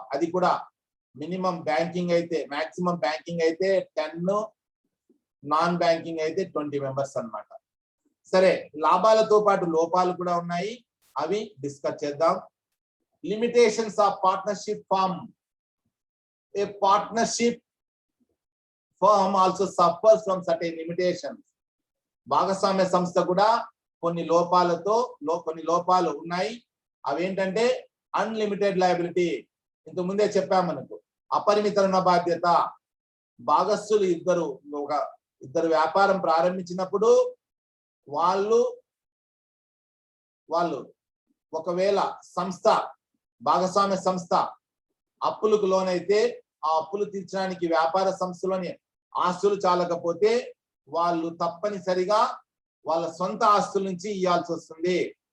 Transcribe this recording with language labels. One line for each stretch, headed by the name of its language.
Telugu: అది కూడా minimum banking అయితే, మాక్సిమం బ్యాంకింగ్ అయితే 10, నాన్ బ్యాంకింగ్ అయితే 20 మెంబర్స్ అన్నమాట. సరే, లాభాలతో పాటు లోపాలు కూడా ఉన్నాయి, అవి డిస్కస్ చేద్దాం.
English: Limitations of partnership firm A partnership firm also suffers from certain limitations.
Telugu: భాగస్వామ్య సంస్థ కూడా కొన్ని లోపాలు ఉన్నాయి. అవేంటంటే అన్లిమిటెడ్ లయబిలిటీ, ఇంతకు ముందే చెప్పాం మనకు. అపరిమిత రుణ బాధ్యత. భాగస్థులు ఇద్దరు వ్యాపారం ప్రారంభించినప్పుడు వాళ్ళు ఒకవేళ భాగస్వామ్య సంస్థ అప్పులకు లోనైతే ఆ అప్పులు తీర్చడానికి వ్యాపార సంస్థలోని ఆస్తులు చాలకపోతే వాళ్ళు తప్పనిసరిగా వాళ్ళ సొంత ఆస్తుల నుంచి ఇవ్వాల్సి వస్తుంది.